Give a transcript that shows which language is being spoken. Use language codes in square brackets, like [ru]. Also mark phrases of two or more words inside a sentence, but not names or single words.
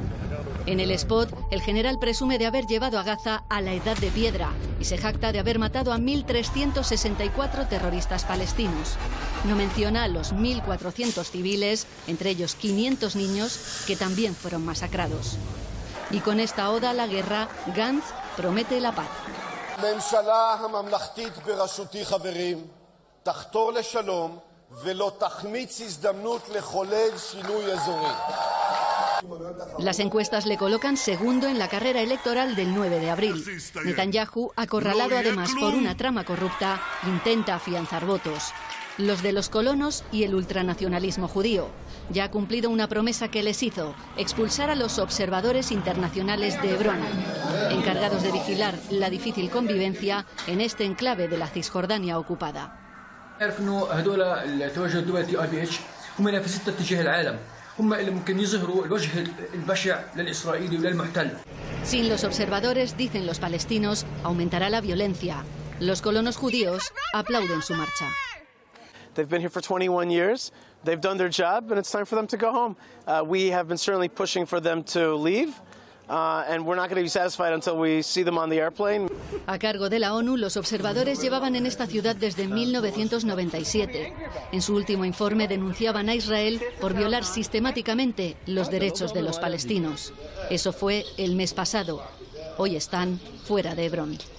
[es] En el spot, el general presume de haber llevado a Gaza a la edad de piedra y se jacta de haber matado a 1.364 terroristas palestinos. No menciona a los 1.400 civiles, entre ellos 500 niños, que también fueron masacrados. Y con esta oda a la guerra, Gantz promete la paz. [he] הממשלה הממלכתית בראשותי חברים תחתור לשלום ולא תחמיץ הזדמנות לחולל שינוי אזורי. [es] Las encuestas le colocan segundo en la carrera electoral del 9 de abril. Netanyahu, acorralado además por una trama corrupta, intenta afianzar votos. Los de los colonos y el ultranacionalismo judío. Ya ha cumplido una promesa que les hizo, expulsar a los observadores internacionales de Hebrón, encargados de vigilar la difícil convivencia en este enclave de la Cisjordania ocupada. Sin los observadores, dicen los palestinos, aumentará la violencia. Los colonos judíos aplauden su marcha. [en] They've been here for 21 years. They've done their job, and it's time for them to go home. We have been certainly pushing for them to leave, and we're not going to be satisfied until we see them on the airplane. [es] A cargo de la ONU, los observadores llevaban en esta ciudad desde 1997. En su último informe denunciaban a Israel por violar sistemáticamente los derechos de los palestinos. Eso fue el mes pasado. Hoy están fuera de Hebrón.